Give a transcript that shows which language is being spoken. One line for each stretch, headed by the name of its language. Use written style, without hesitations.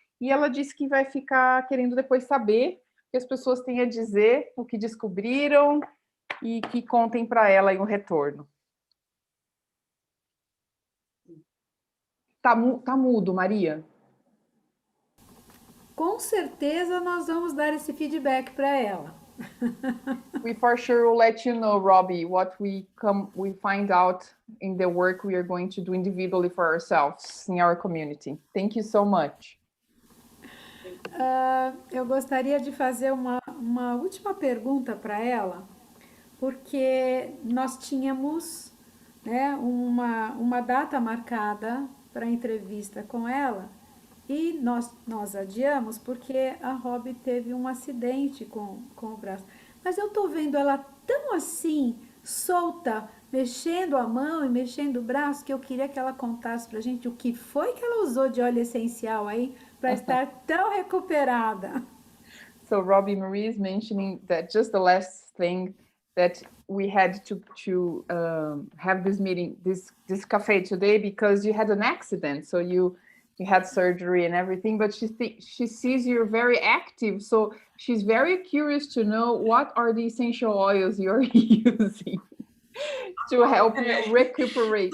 Portuguese: E ela disse que vai ficar querendo depois saber o que as pessoas têm a dizer, o que descobriram, e que contem para ela aí um retorno. Tá mudo, Maria? Com certeza nós vamos dar esse feedback para ela.
English: We for sure will let you know, Robbi, what we find out in the work we are going to do individually for ourselves in our community. Thank you so much.
Portuguese: Eu gostaria de fazer uma última pergunta para ela, porque nós tínhamos, né, uma data marcada para entrevista com ela e nós adiamos porque a Robbi teve um acidente com o braço. Mas eu tô vendo ela tão assim, solta, mexendo a mão e mexendo o braço, que eu queria que ela contasse pra gente o que foi que ela usou de óleo essencial aí para estar tão recuperada.
English: So Robbi Marie is mentioning that just the last thing that we had to have this meeting, this cafe today, because you had an accident. So you had surgery and everything, but she sees you're very active. So she's very curious to know what are the essential oils you're using to help you recuperate.